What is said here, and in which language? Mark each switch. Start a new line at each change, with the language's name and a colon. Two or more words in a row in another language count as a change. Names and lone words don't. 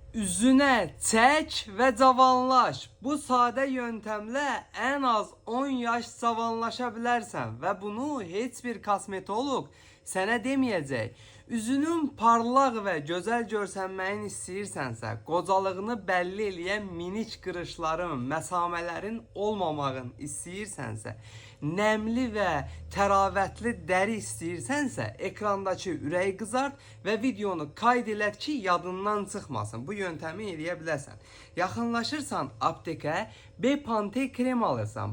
Turkish: Üzüne çek ve cavanlaş. Bu sade yöntemle en az 10 yaş cavanlaşabilirsen ve bunu hiçbir kosmetolog sana demeyecek.
Azerbaijani: Üzünün parlaq ve güzel görsənməyini istəyirsənsə, qocalığını belli eləyən minik qırışların, məsamələrin olmamağını istəyirsənsə, nemli ve təravətli dəri istəyirsənsə, ekrandakı ürəyi qızart və videonu kayd elət ki, yadından çıxmasın. Bu yöntəmi eləyə bilərsən. Yaxınlaşırsan aptekə, Bepante krem alırsan.